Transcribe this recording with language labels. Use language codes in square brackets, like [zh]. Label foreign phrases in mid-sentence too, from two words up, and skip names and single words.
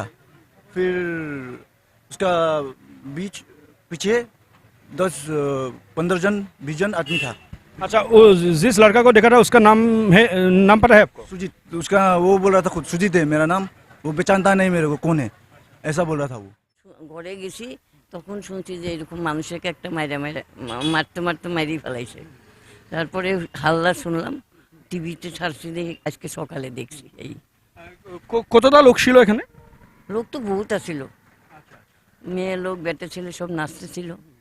[hi] फिर उसका बीच पीछे 10-15 जन 20 जन आदमी था। अच्छा, वो जिस लड़का को देखा था उसका नाम है, नाम पता है आपको? सुजीत, उसका वो बोल रहा था खुद, सुजीत है मेरा नाम, वो पहचानता नहीं मेरे को कौन है, ऐसा बोल रहा था वो। [bn] ঘরে গেছি তখন শুনছি যে এরকম মানুষকে একটা মারতে মারতে মারিয়ে ফেলাইছে। তারপরে হাল্লা শুনলাম, টিভিতে ছাড়ছি, দেখি আজকে সকালে দেখছি। এই কতটা লোক ছিল এখানে? লোক তো বহুত আছিল, মেয়ে লোক বেটা ছেলে সব নাচতেছিল।